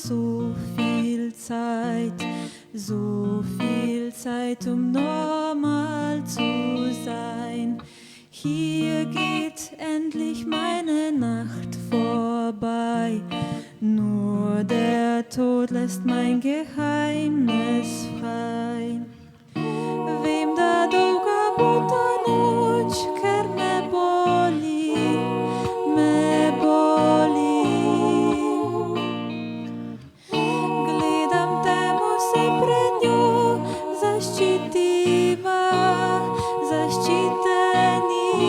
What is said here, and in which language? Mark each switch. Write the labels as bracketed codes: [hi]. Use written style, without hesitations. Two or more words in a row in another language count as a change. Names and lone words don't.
[de] so viel Zeit, um normal hier geht endlich meine Nacht vorbei. Nur der Tod lässt mein Geheimnis frei. [sl] Vem da dolga bo ta noč, ker me boli, me boli. Gledam temo se pred njo, zaščitiva, zaščiteni.